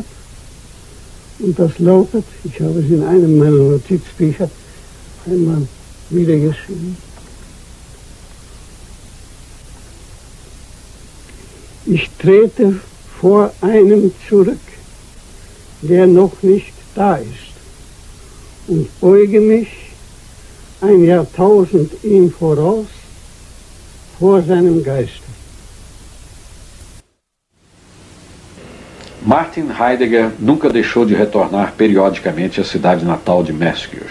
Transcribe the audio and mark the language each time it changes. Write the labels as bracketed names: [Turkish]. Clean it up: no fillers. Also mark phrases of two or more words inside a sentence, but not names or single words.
[German] Und das lautet, ich habe es in einem meiner Notizbücher einmal niedergeschrieben: Ich trete vor einem zurück, der noch nicht da ist, und beuge mich ein Jahrtausend ihm voraus vor seinem Geiste. [Portuguese] Martin Heidegger nunca deixou de retornar periodicamente à cidade natal de Meszkius.